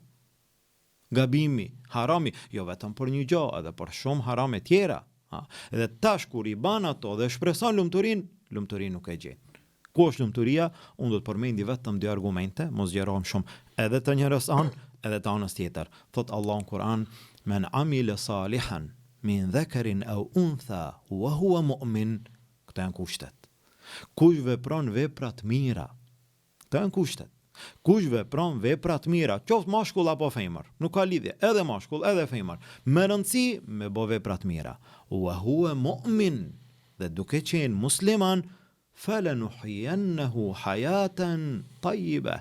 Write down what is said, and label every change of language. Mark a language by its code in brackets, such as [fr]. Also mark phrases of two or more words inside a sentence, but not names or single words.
[sq] Gabimi, harami, jo vetëm për një gjë, edhe për shumë harame tjera. Edhe tash kur i ban ato dhe shpreson lumturinë nuk e gjen. Ku është lumturia? Unë do të përmendi vetëm 2 argumente, mos gjerohem shumë, edhe të njërës anë, edhe të anës tjetër. Thot Allah në Kur'an, [ar] من عمل صالحا من ذكر أو أنثى وهو مؤمن, [sq] këto janë kushtet. Kush vepron veprat mira, këto janë kushtet. Kush vepron veprat mira, qoftë mashkull apo femër, nuk ka lidhje, edhe mashkull, edhe femër, me rëndësi me bo veprat mira. [ar] وهو مؤمن, [sq] dhe duke qenë musliman, [ar] فلنحيينه حياة طيبة.